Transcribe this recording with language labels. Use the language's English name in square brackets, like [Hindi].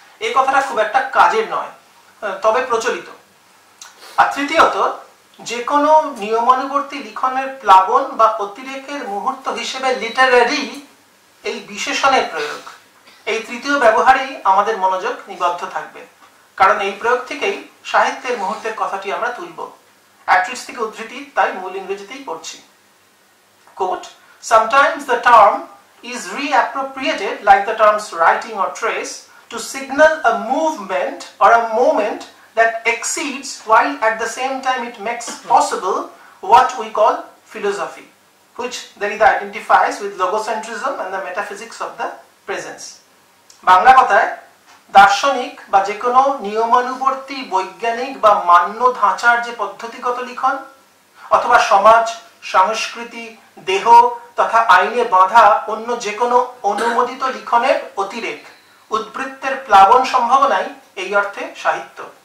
[Bangla] এই কথাটা খুব একটা কাজের নয়, তবে প্রচলিত। আর তৃতীয়ত যে কোনো নিয়মানুবর্তী লিখনের প্লাবন বা অতিরেকের মুহূর্ত হিসেবে লিটারারি এই বিশেষণের প্রয়োগ। এই তৃতীয় ব্যবহারেই আমাদের মনোযোগ নিবদ্ধ থাকবে, কারণ এই প্রয়োগ থেকেই সাহিত্যের মুহূর্তের কথাটি আমরা তুলব। অ্যাট্রিজ থেকে উদ্ধৃতি তাই মূল ইংরেজিতেই পড়ছি। [English] Quote, sometimes the term is reappropriated like the terms writing or trace to signal a movement or a moment that exceeds while at the same time it makes possible what we call philosophy, which Derrida identifies with logocentrism and the metaphysics of the presence. [Bangla] Bangla কথায় দার্শনিক বা যে কোনো নিয়মানুবর্তী বৈজ্ঞানিক বা মান্য ধাঁচার যে পদ্ধতিগত লিখন অথবা সমাজ সংস্কৃতি দেহ তথা আইনে বাঁধা অন্য যে কোনো অনুমোদিত লিখনের অতিরেক উদ্বৃত্তের প্লাবন সম্ভাবনাই এই অর্থে সাহিত্য।